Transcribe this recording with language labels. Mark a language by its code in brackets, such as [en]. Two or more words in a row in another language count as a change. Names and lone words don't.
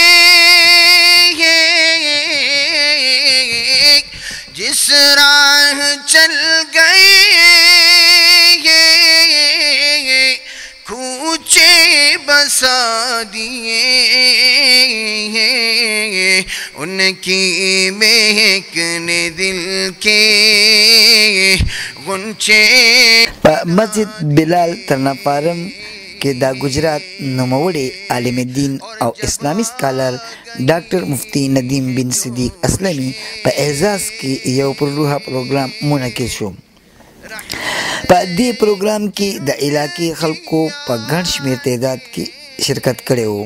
[ur] جس راہ چل گئے کوچے بسا دیے ہیں، ان کی مہک نے دل کے غنچے. [ps] مسجد بلال ترناپارم کې د گجرات نوموړي عالم دین او اسلامي سکالر ډاکټر مفتی ندیم بن صدیق اسلمي په اعزاز کې یو پر روحه پروګرام منعقد شو. په دې پروګرام کې د علاقې خلکو په ګڼ شمېر تعداد کې شرکت کړی و.